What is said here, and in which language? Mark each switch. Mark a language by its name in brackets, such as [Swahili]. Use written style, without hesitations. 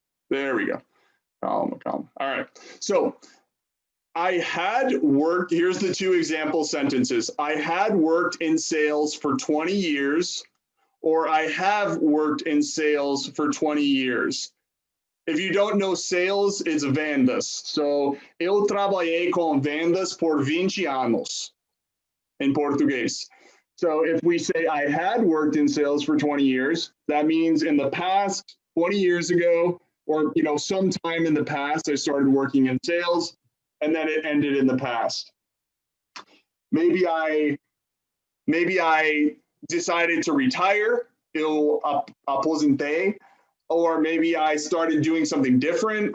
[English] There we go. Calm. All right. So I had worked, here's the two example sentences. I had worked in sales for 20 years, or I have worked in sales for 20 years. If you don't know sales, it's vendas. [Portuguese] So, eu trabalhei com vendas por 20 anos [English] in Portuguese. So if we say I had worked in sales for 20 years, that means in the past, 20 years ago, or sometime in the past, I started working in sales, and then it ended in the past. Maybe I decided to retire, [Portuguese] eu aposentei, [English] or maybe I started doing something different.